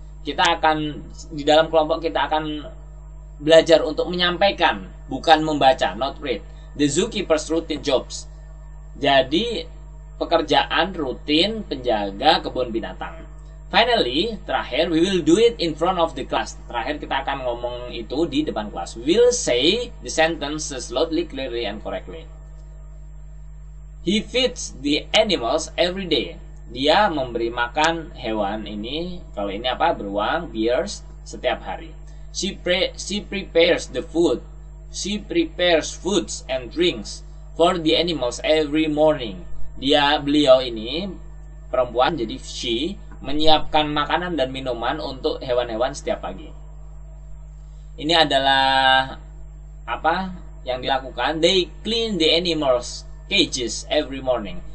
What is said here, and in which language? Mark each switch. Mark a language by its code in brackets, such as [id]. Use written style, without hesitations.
[id] Kita akan, di dalam kelompok kita akan belajar untuk menyampaikan, bukan membaca, [en] not read. The zookeeper's routine jobs. [id] Jadi, pekerjaan rutin penjaga kebun binatang. [en] Finally, [id] terakhir, [en] we will do it in front of the class. [id] Terakhir, kita akan ngomong itu di depan kelas. [en] We will say the sentences loudly, clearly, and correctly. He feeds the animals every day. [id] Dia memberi makan hewan ini, kalau ini apa? [en] Beruang, bears, [id] setiap hari. [en] She prepares the food. She prepares foods and drinks for the animals every morning. [id] Beliau ini perempuan, jadi she menyiapkan makanan dan minuman untuk hewan-hewan setiap pagi. Ini adalah apa yang dilakukan? [en] They clean the animals cages every morning.